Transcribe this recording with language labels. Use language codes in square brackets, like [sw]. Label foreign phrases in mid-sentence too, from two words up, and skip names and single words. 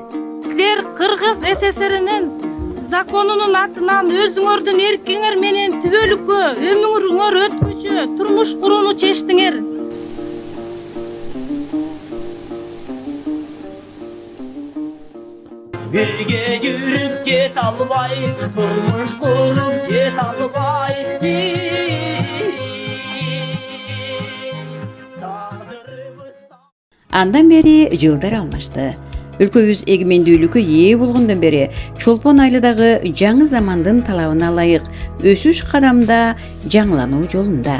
[ky] Силер Кыргыз СССРинин законунун атынан өзүңөрдүн эркиңер менен түбөлүккө өмүрүңөр өткүчү турмуш курууну чечтиңер. Бирге жүрүп кет албай, турмуш куруп кет албай. Андан бери жылдар алмашты. Өлкөбүз эгемендүүлүккө ээ болгондон бери Чолпон айылдагы жаңы замандын талабына ылайык өсүш кадамда жаңылануу жолунда.